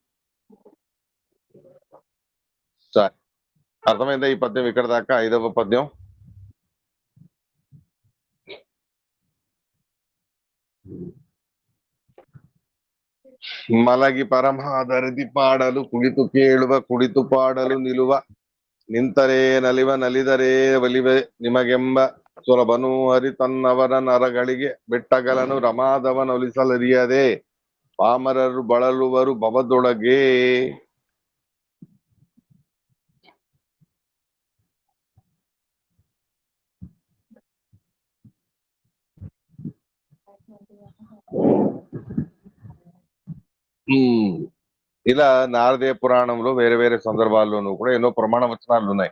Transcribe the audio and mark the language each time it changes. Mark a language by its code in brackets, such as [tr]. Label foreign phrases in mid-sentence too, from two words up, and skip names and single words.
[te] సరే, అర్థమైందా ఈ పద్యం ఇక్కడ దాకా? 5వ పద్యం. [kn] ಮಲಗಿ ಪರಮಾದರಿದಿ ಪಾಡಲು ಕುಡಿತು కేಳುವ ಕುಡಿತು ಪಾಡಲು ನಿಲುವ ನಿಂತರೆ ನಲಿವ ನಲಿದರೆ ಒಲಿವೆ ನಿಮಗೆಂಬ ಸುಲಭನು ಹರಿ ತನ್ನವರ ನರಗಳಿಗೆ ಬೆಟ್ಟಗಲನು ರಮಾದವನೊಲಿಸಲರಿಯದೆ ಪಾಮರರು ಬಳಲುವರು ಭವದೊಳಗೆ. [te] ఇలా నారదీయ పురాణంలో వేరే వేరే సందర్భాల్లోనూ కూడా ఎన్నో ప్రమాణ వచనాలు ఉన్నాయి.